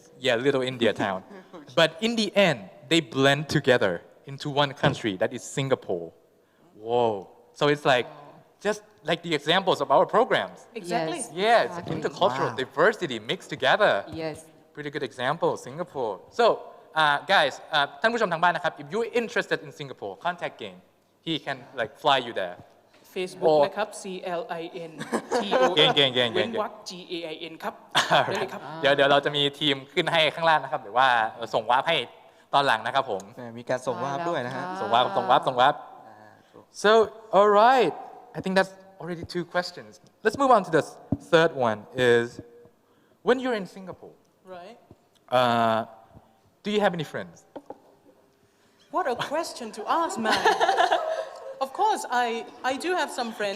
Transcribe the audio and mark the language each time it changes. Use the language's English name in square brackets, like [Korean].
[English] Yeah, little India town. But in the end, they blend together into one country that is Singapore. Whoa. So it's like just like the examples of our programs. Exactly. Yeah, it's intercultural diversity mixed together. Yes Pretty good example, Singapore. So, guys, [Thai] ท่านผู้ชมทางบ้านนะครับ [English] if you're interested in Singapore, contact Gain. He can like fly you there. [Thai] Facebook นะครับ CLIN TO เก่งๆๆๆ เว้นวรรค GAIN ครับได้เลยครับ เดี๋ยวเราจะมีทีมขึ้นให้ข้างล่างนะครับหรือว่าส่งวาร์ปให้ตอนหลังนะครับผม มีการส่งวาร์ปด้วยนะฮะ ส่งวาร์ป [English] so all right I think that's already 2 questions let's move on to the third one is when you're in Singapore Right. Do you have any friends? What a question to ask, man. Of course, I do have some friends.